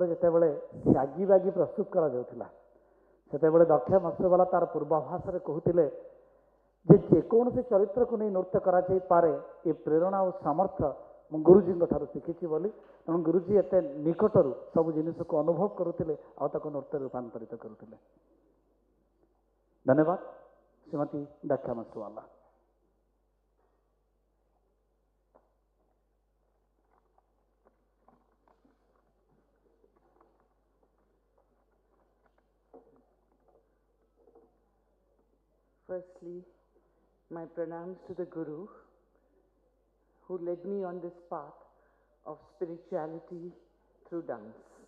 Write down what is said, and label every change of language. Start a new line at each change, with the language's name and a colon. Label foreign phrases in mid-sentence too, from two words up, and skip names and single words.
Odia: ଯେତେବେଳେ ଶାଗି ବାଗି ପ୍ରସ୍ତୁତ କରାଯାଉଥିଲା ସେତେବେଳେ ଦକ୍ଷା ମସୁୱାଲା ତାର ପୂର୍ବାଭାସରେ କହୁଥିଲେ ଯେ ଯେକୌଣସି ଚରିତ୍ରକୁ ନେଇ ନୃତ୍ୟ କରାଯାଇପାରେ, ଏ ପ୍ରେରଣା ଓ ସାମର୍ଥ୍ୟ ମୁଁ ଗୁରୁଜୀଙ୍କ ଠାରୁ ଶିଖିଛି ବୋଲି। ତେଣୁ ଗୁରୁଜୀ ଏତେ ନିକଟରୁ ସବୁ ଜିନିଷକୁ ଅନୁଭବ କରୁଥିଲେ ଆଉ ତାକୁ ନୃତ୍ୟରେ ରୂପାନ୍ତରିତ କରୁଥିଲେ। ଧନ୍ୟବାଦ ଶ୍ରୀମତୀ ଦକ୍ଷା ମସୁୱାଲା।
English: Firstly, my pranams to the Guru who led me on this path of spirituality through dance.